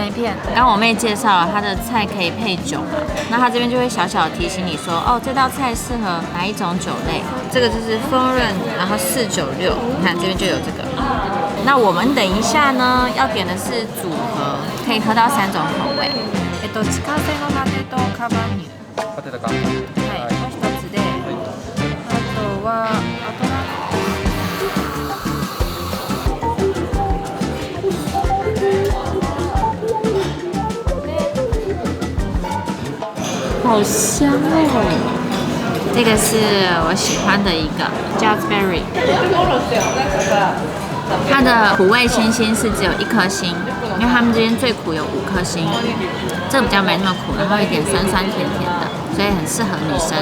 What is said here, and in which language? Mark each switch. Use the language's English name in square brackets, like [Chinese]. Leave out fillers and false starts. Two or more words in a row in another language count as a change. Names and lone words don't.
[Chinese] 刚刚我妹介绍了她的菜可以配酒嘛，那她这边就会小小提醒你说，哦，这道菜适合哪一种酒类？这个就是丰润，然后496，你看这边就有这个。那我们等一下呢，要点的是组合，可以喝到3种口味。 [Japanese] 自家製のラテとカバニュ。ラテとか。はい、もう一つで、あとは [Chinese] 好香哦！这个是我喜欢的一个 Jazzberry， 它的苦味星星是只有1颗星，因为他们这边最苦有5颗星，这个比较没那么苦，然后有点酸酸甜甜的，所以很适合女生。